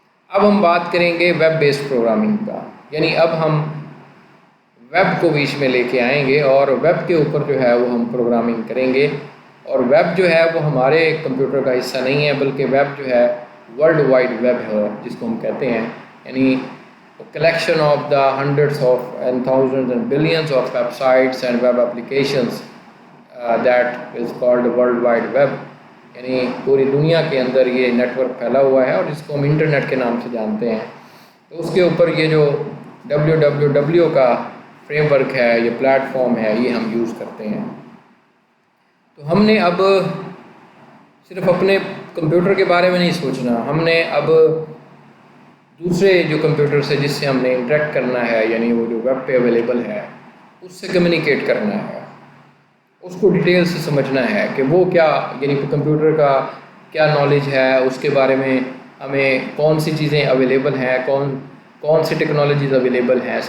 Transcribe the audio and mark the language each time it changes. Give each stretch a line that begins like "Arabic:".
Urdu: اب ہم بات کریں گے ویب بیسڈ پروگرامنگ کا. یعنی اب ہم ویب کو بیچ میں لے کے آئیں گے اور ویب کے اوپر جو ہے وہ ہم پروگرامنگ کریں گے. اور ویب جو ہے وہ ہمارے کمپیوٹر کا حصہ نہیں ہے بلکہ ویب جو ہے ورلڈ وائڈ ویب ہے جس کو ہم کہتے ہیں.
English: یعنی collection of the hundreds of and thousands and billions of websites and web applications that is called world wide web.
Urdu: یعنی پوری دنیا کے اندر یہ نیٹ ورک پھیلا ہوا ہے اور جس کو ہم انٹرنیٹ کے نام سے جانتے ہیں. تو اس کے اوپر یہ جو www کا فریم ورک ہے, یہ پلیٹ فارم ہے, یہ ہم یوز کرتے ہیں. تو ہم نے اب صرف اپنے کمپیوٹر کے بارے میں نہیں سوچنا, ہم نے اب دوسرے جو کمپیوٹر سے جس سے ہم نے انٹریکٹ کرنا ہے, یعنی وہ جو ویب پہ اویلیبل ہے, اس سے کمیونیکیٹ کرنا ہے, اس کو ڈیٹیل سے سمجھنا ہے کہ وہ کیا, یعنی کمپیوٹر کا کیا نالج ہے, اس کے بارے میں ہمیں کون سی چیزیں اویلیبل ہیں, کون سی ٹیکنالوجیز اویلیبل ہیں.